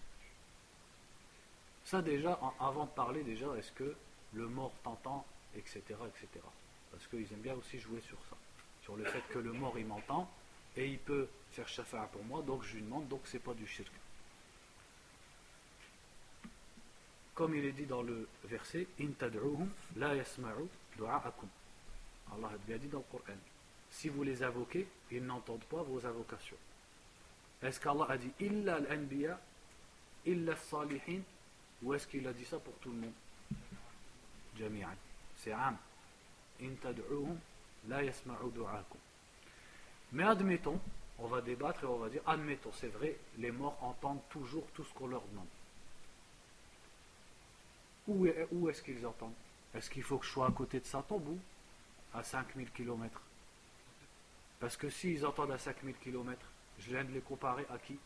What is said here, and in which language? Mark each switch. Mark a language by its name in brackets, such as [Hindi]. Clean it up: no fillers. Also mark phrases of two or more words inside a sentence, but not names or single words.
[French] Ça déjà, avant de parler déjà, est-ce que le mort t'entend, etc., etc. Parce qu'ils aiment bien aussi jouer sur ça. Sur le fait que le mort il m'entend et il peut faire shafa'a pour moi, donc je lui demande, donc c'est pas du shirk. Comme il est dit dans le verset, [Arabic] إن تدعوهم لا يسمعوا دعاءكم. [French] Allah a bien dit dans le Coran. Si vous les invoquez, ils n'entendent pas vos invocations. Est-ce qu'Allah a dit [Arabic] إلا الأنبياء، إلا الصالحين, [French] ou est-ce qu'il a dit ça pour tout le monde? Jami'an. C'est am. [Arabic] إن تدعوهم لا يسمعوا دعاءكم. [French] Mais admettons, on va débattre et on va dire, admettons, c'est vrai, les morts entendent toujours tout ce qu'on leur demande. Où est-ce qu'ils entendent? Est-ce qu'il faut que je sois à côté de sa tombe ou à 5000 km? Parce que s'ils entendent à 5000 km, je viens de les comparer à qui?